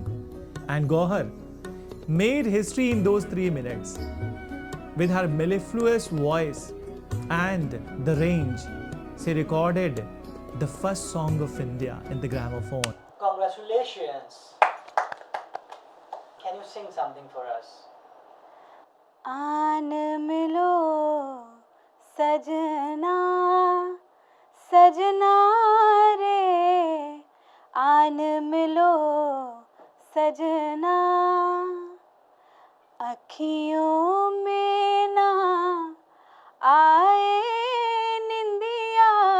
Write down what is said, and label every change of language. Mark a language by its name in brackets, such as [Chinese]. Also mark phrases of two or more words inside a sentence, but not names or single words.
[English] And Gauhar made history in those 3 minutes. With her mellifluous voice and the range, she recorded the first song of India in the gramophone. Congratulations! Can you sing something for us? [Hindi] आन मिलो सजना, सजना रे, आन मिलो सजना, अखियों में ना आए निंदिया,